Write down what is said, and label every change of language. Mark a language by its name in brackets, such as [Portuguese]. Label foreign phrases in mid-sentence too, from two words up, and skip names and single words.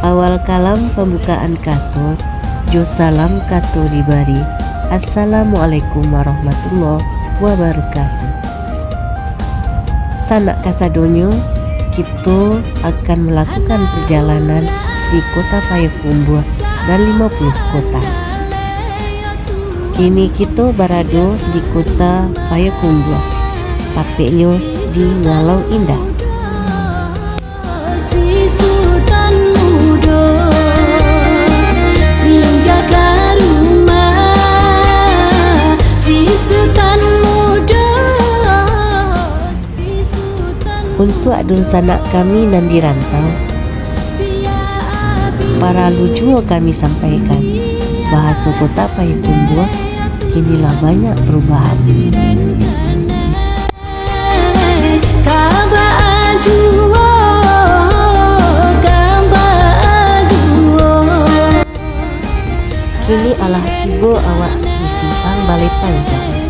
[Minangkabau] awal kalam pembukaan kato, jo salam kato dibari. [Arabic] السلام عليكم ورحمة الله وبركاته. [Minangkabau] Sanak kasadonyo, [Indonesian] kita akan melakukan perjalanan di kota Payakumbuh dan 50 kota. Kini kita berada di kota Payakumbuh, tepatnya di Ngalau Indah. [Minangkabau] Untuk adun sanak kami nan dirantau, para lucu kami sampaikan bahasa kota Payakumbuh kinilah banyak perubahan. Kini alah tiba awak di simpang Balai Panjang.